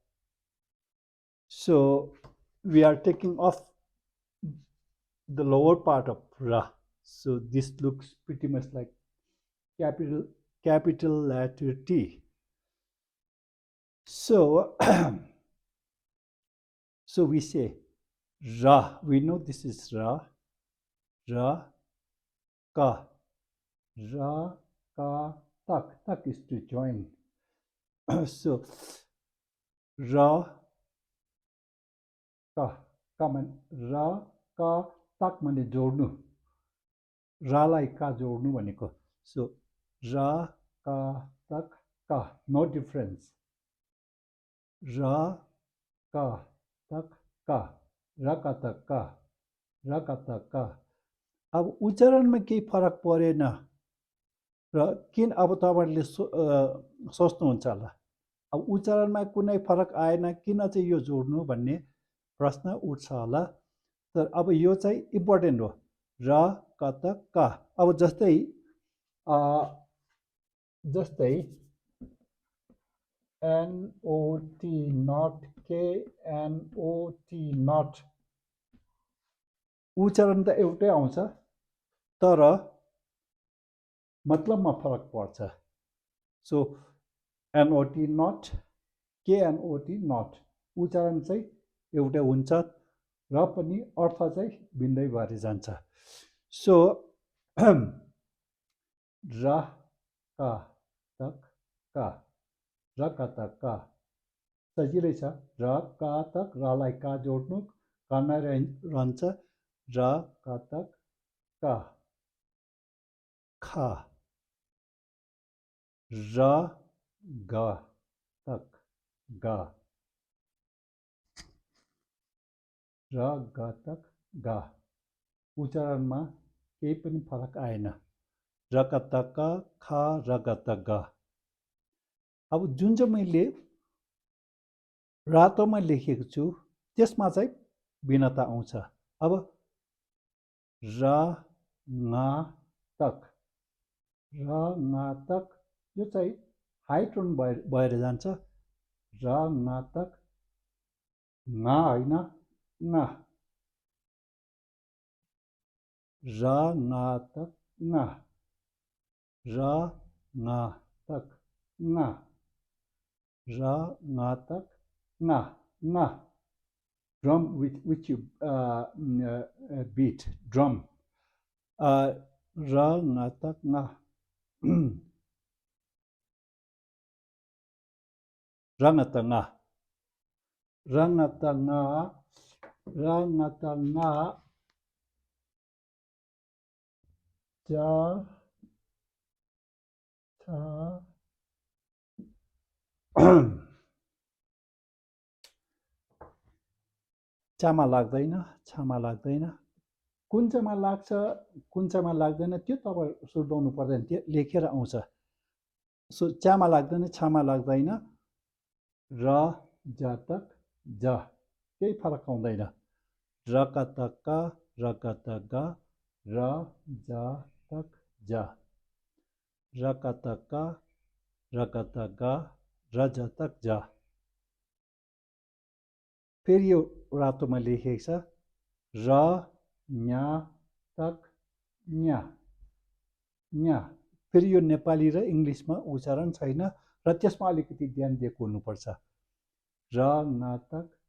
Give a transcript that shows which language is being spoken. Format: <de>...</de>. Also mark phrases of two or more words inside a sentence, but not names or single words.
<en>So we are taking off the lower part of ra. So this looks pretty much like capital letter T. So so we say ra. We know this is ra, ra, ka, ra, ka, tak. Tak is to join. So ra, ka man ra, ka,</en> <ne>tak mane जोड्नु. रालाई का जोड्नु भनेको.</ne> <en>So ra, ka, tak, ka. No difference. Ra, ka, tak, ka. Ra ka tak ka. Ra ka tak ka.</en> <ne>अब उच्चारणमा केही फरक परेन र किन अब तपाईहरुले सोच्नुहुन्छ होला अब उच्चारणमा कुनै फरक आएन किन चाहिँ यो जोड्नु भन्ने प्रश्न उठ्छ होला तर अब यो चाहिँ इम्पोर्टेन्ट हो र क त क अब जस्तै</ne> <en>NOT not KNOT not</en> <ne>उच्चारण त एउटै आउँछ तर मतलबमा फरक पर्छ सो</ne> <en>NOT not KNOT not</en> <ne>उच्चारण चाहिँ एउटै हुन्छ र पनि अर्थ चाहिँ भिन्दै भएर जान्छ सो र का तक का र का तक का सजिलै छ र का तक रलाई का जोड्नु कर्ना रहन्छ र का तक का खा र ग तक ग र ग तक ग उच्चारणमा केही पनि फरक आएन र क त क ख र ग त ग अब जुन चाहिँ मैले रातोमा लेखेको छु त्यसमा चाहिँ भिन्नता आउँछ अब र न तक यो चाहिँ हाई टोन भएर जान्छ र न तक न होइन न र न तक न र न तक न र न तक न</ne> <en>drum which you beat drum</en> <ne>ra na tak na rangatanga ja cha चामा लाग्दैन छामा लाग्दैन कुन चाहिँमा लाग्छ कुन चाहिँमा लाग्दैन त्यो तपाईं सुर्ताउनु पर्दैन त्यो लेखेर आउँछ सो चामा लाग्दैन छामा लाग्दैन र ज तक ज केही फरक आउँदैन र क त क र क त ग र ज तक ज र क त क र क त ग र ज तक ज फेरि यो रातोमा लेखेको छ र न्या तक न्या न्या फेरि यो नेपाली र इङ्ग्लिसमा उच्चारण छैन र त्यसमा अलिकति ध्यान दिएको हुनुपर्छ र न तक</ne>